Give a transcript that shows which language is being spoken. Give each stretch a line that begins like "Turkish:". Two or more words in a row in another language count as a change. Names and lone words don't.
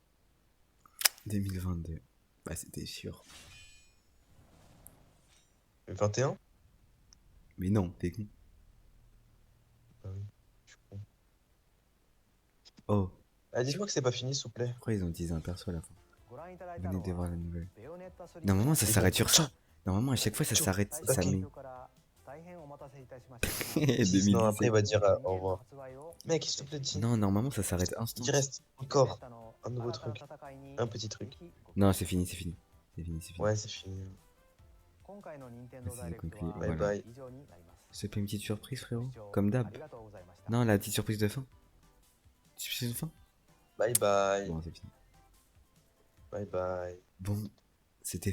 French: 2022. Bah, c'était sûr. 21? Mais non, t'es con. Bah oui, je suis con. Oh, Ah, dites-moi que c'est pas fini, s'il vous plaît. pourquoi ils ont utilisé un perso à la fin?
Japanese: ご覧いただいた
French: Venez
Japanese: の
French: de
Japanese: は
French: voir la nouvelle.
Japanese: ベヨネット3
French: Normalement, ça Et s'arrête donc, sur ça. Normalement, à chaque fois, ça Tiens, s'arrête. ok. Ça met.
Japanese: から大変お待たせいたしました
French: Si, sinon après, il 2017. va dire au revoir. Mec, s'il te plaît, dis. Non, normalement, ça s'arrête instant. Il reste encore un nouveau truc. Un petit truc. Non, c'est fini, c'est fini. C'est fini, c'est fini. Ouais, c'est fini.
Japanese: 今回の任天堂
French: C'est
Japanese: ダイレクト
French: conclu.
Japanese: は
French: Bye Voilà. bye.
Japanese: 以上になります
French: Je te fais une petite surprise, frérot.
Japanese: ご視聴
French: Comme
Japanese: あ
French: d'hab.
Japanese: りがとうございました
French: Non, la petite surprise de fin. Petite surprise de fin.
English: Bye bye.
French: Bon, c'est fini.
English: Bye bye.
French: Bon, c'était fin.